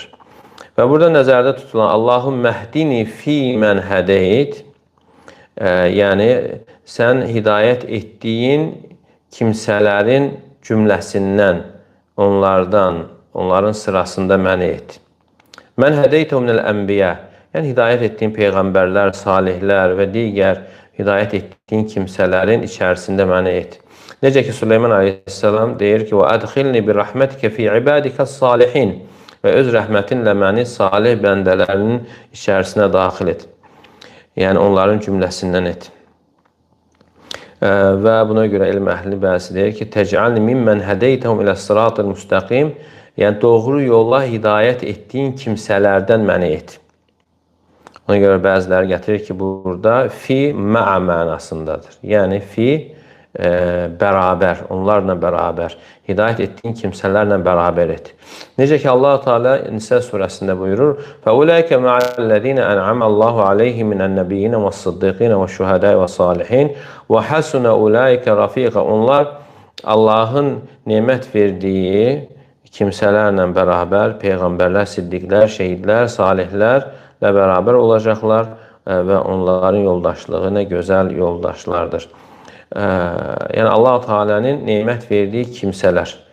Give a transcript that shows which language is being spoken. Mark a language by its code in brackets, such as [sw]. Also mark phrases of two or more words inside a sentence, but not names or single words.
[az] Və burada nəzərdə tutulan [ar] اللهم اهدني فيمن هديت, [az] yəni sən hidayət etdiyin kimsələrin cümləsindən, onların sırasında məni et. [ar] من هديت من الأنبياء, [az] yəni hidayət etdiyin peyğəmbərlər, salihlər və digər hidayət etdiyin kimsələrin içərisində məni et. Necə ki, Süleyman aleyhisselam deyir ki, [ar] وَأَدْخِلْنِ بِرَحْمَتِكَ فِي عِبَادِكَ الصَّالِحِينَ [az] və öz rəhmətinlə məni salih bəndələrinin içərisinə daxil et. Yəni, onların cümləsindən et. Və buna görə elm əhli bəzi deyir ki, [ar] تجعلني ممن هديتهم إلى الصراط المستقيم, [az] yəni doğru yolla hidayət etdiyin kimsələrdən məni et. Ona görə bəziləri gətirir ki, burada fi mə'a mənasındadır. Yəni fi bərabər, onlarla bərabər, hidayət etdiyin kimsələrlə bərabər et. Necə ki, Allah-u Teala Nisə surəsində buyurur, [ar] فَأُولَٰئِكَ مَعَ الَّذِينَ أَنْعَمَ اللّٰهُ عَلَيْهِمْ مِنَ النَّبِيِّينَ وَالصِّدِّقِينَ وَالشُّهَدَاءِ وَالصَّالِحِينَ وَحَسُنَ أُولَٰئِكَ رَفِيقًا. [az] Onlar Allahın nemət verdiyi kimsələrlə bərabər, peyğəmbərlər, siddiqlər, şəhidlər, salihlərlə bərabər olacaqlar və onların yoldaşlığı nə gözəl yoldaşlardır. Yəni Allah-u Teala'nın nemət verdiyi kimsələr.